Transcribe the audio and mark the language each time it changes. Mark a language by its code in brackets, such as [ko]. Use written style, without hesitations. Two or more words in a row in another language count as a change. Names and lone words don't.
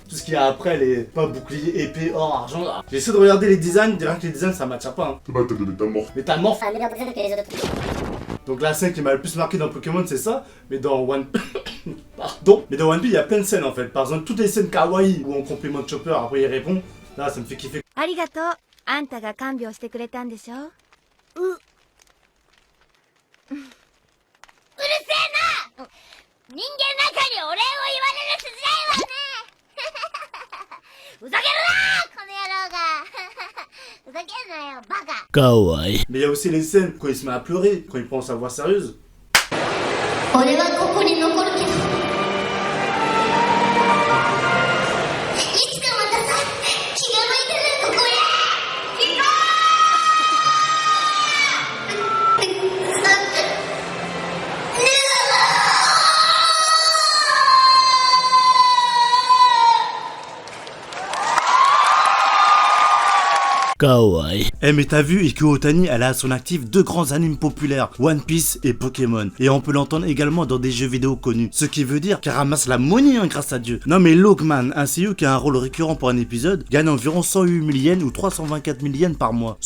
[fr] Tout ce qu'il y a après, les pas bouclier, épée, or, argent. J'ai essayé de regarder les designs, rien que les designs, ça m'attire pas hein. C'est pas t'as donné ta mort. Mais t'as mort. Un meilleur design que les autres. Donc la scène qui m'a le plus marqué dans Pokémon, c'est ça. Mais dans One Pardon. Mais dans One Piece, il y a plein de scènes en fait. Par exemple, toutes les scènes kawaii où on complimente Chopper, après il répond. Là, ça me fait kiffer. [ja] ありがとう。あんたが看病してくれたんでしょ。うるせえな人間なんかにお礼を言われる筋合いはねふざけるなこの野郎がふざけんなよバカ [fr] Kawaii. Mais il y a aussi les scènes quand il se met à pleurer, quand il prend sa voix sérieuse. [ja] 俺はここに残るけどいつかまたさ気が向いたらここへ行こ [fr] Kawaii. Eh mais t'as vu, Ikuo Otani, elle a à son actif deux grands animes populaires, One Piece et Pokémon. Et on peut l'entendre également dans des jeux vidéo connus. Ce qui veut dire qu'elle ramasse la monnaie, hein, grâce à Dieu. Non mais Lockman, un seiyuu qui a un rôle récurrent pour un épisode, gagne environ 108 000 yens ou 324 000 yens par mois.